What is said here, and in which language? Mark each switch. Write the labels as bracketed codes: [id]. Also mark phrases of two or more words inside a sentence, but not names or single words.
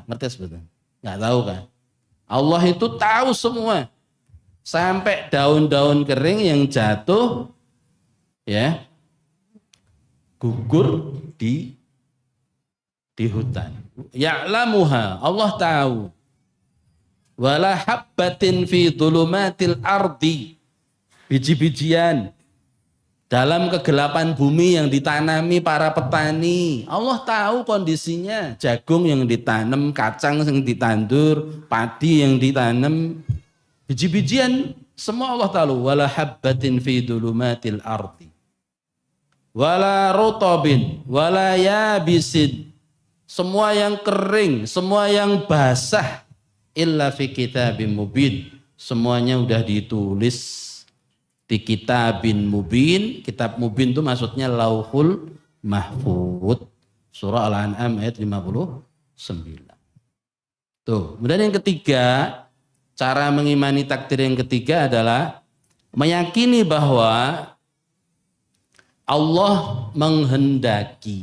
[id] Ngerti sebetulnya? Nggak tahu kan? Allah itu tahu semua. Sampai daun-daun kering yang jatuh, ya, gugur di hutan. Ya'lamuha, Allah tahu. [ar] ولا حبة في ظلمات الأرض, [id] biji-bijian dalam kegelapan bumi yang ditanami para petani. Allah tahu kondisinya, jagung yang ditanam, kacang yang ditandur, padi yang ditanam, biji-bijian semua Allah tahu. [ar] ولا حبة في ظلمات الأرض ولا رطب ولا يابس, [id] semua yang kering, semua yang basah, [ar] إلا في كتاب مبين, [id] semuanya udah ditulis di [ar] كتاب مبين. كتاب مبين [id] itu maksudnya Lauhul Mahfud. Surah Al-An'am ayat 59. Tuh, kemudian yang ketiga, cara mengimani takdir yang ketiga adalah meyakini bahwa Allah menghendaki.